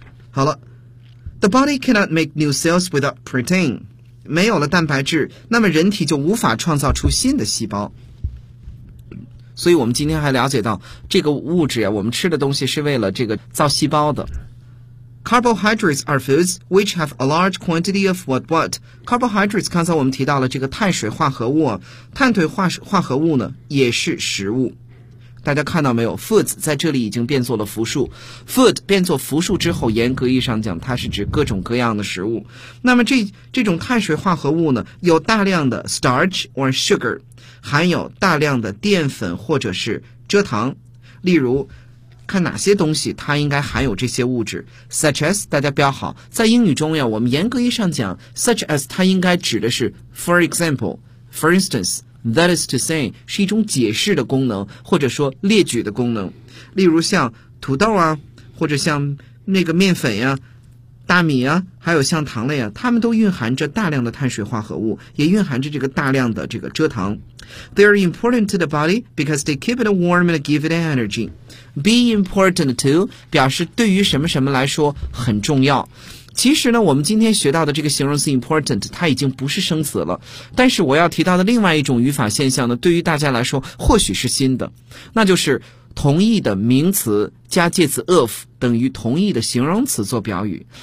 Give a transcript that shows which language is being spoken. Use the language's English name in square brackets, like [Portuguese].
[Chinese] 好了， [English] the body cannot make new cells without protein， [Chinese] 没有了蛋白质，那么人体就无法创造出新的细胞。所以我们今天还了解到这个物质啊，我们吃的东西是为了这个造细胞的。 [English] Carbohydrates are foods which have a large quantity of what what. [Chinese] Carbohydrates 刚才我们提到了这个碳水化合物，碳水 化合物呢也是食物。大家看到没有， foods 在这里已经变作了复数， food 变作复数之后，严格意义上讲它是指各种各样的食物。那么这种碳水化合物呢，有大量的 starch or sugar， 含有大量的淀粉或者是蔗糖。例如看哪些东西它应该含有这些物质， such as， 大家标好，在英语中呀，我们严格意义上讲 such as 它应该指的是 for example， for instance， that is to say 是一种解释的功能或者说列举的功能。例如像土豆啊，或者像那个面粉呀，大大米啊，还有像糖类啊，它们都蕴含着大量的碳水化合物，也蕴含着这个大量的这个蔗糖。 [English] They are important to the body because they keep it warm and give it energy. [Chinese] Be important to 表示对于什么什么来说很重要。其实呢，我们今天学到的这个形容词 important 它已经不是生词了，但是我要提到的另外一种语法现象呢，对于大家来说或许是新的，那就是同义的名词加介词 of 等于同义的形容词做表语。